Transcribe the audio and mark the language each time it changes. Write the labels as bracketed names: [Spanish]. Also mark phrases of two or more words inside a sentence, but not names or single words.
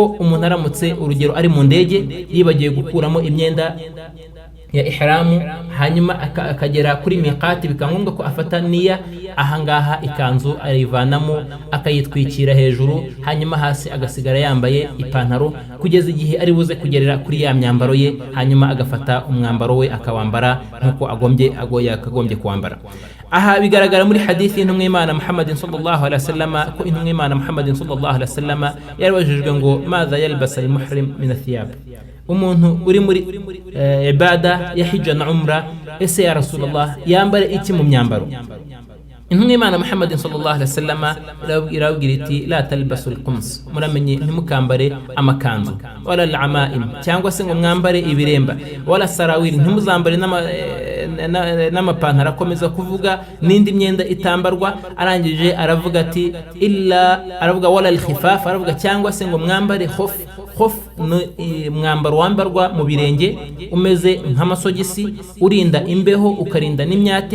[Kinyarwanda] umuntu aramutse urugero ari mu ndege yibagiye gukuramo imyenda ya ihramu, hanyuma akagera kuri miqati, bikaba ngombwa ko afata niya, ahangaha ikanzu arivanamo akayitwikira hejuru, hanyuma hasi agasigara yambaye ipantaro kugeza igihe ari buze kugerera kuri ya myambaro ye, hanyuma agafata umwambaro we akawambara nk'uko akagombye kuwambara. aha bigaragara muri hadithi y'intumwa y'Imana Muhammadin [Arabic] صلى الله عليه وسلم [Kinyarwanda] ko intumwa y'Imana Muhammadin [Arabic] صلى الله عليه وسلم [Kinyarwanda] yarabajijwe ngo [Arabic] ماذا يلبس المحرم من الثياب, [Kinyarwanda] umuntu uri muri ibada ya hijja na umra, ese [Arabic] يا رسول الله [Kinyarwanda] yambare iki mu myambaro? intumwa y'Imana Muhammadin [Arabic] صلى الله عليه وسلم [Kinyarwanda] irabwira iti [Arabic] لا تلبسوا القمص, [Kinyarwanda] muramenye ntimukambare amakanzu, [Arabic] ولا العمائم [Kinyarwanda] cyangwa se ngo mwambare ibiremba, [Arabic] ولا السراويل, [Kinyarwanda] ntimuzambare n'amapantaro. akomeza kuvuga n'indi myenda itambarwa, arangije aravuga ati aravuga [Arabic] ولا الخفاف, [Kinyarwanda] aravuga cyangwa se ngo mwambare khof mwambaro wambarwa mu birenge umeze nk'amasogisi, urinda imbeho ukarinda n'imyate.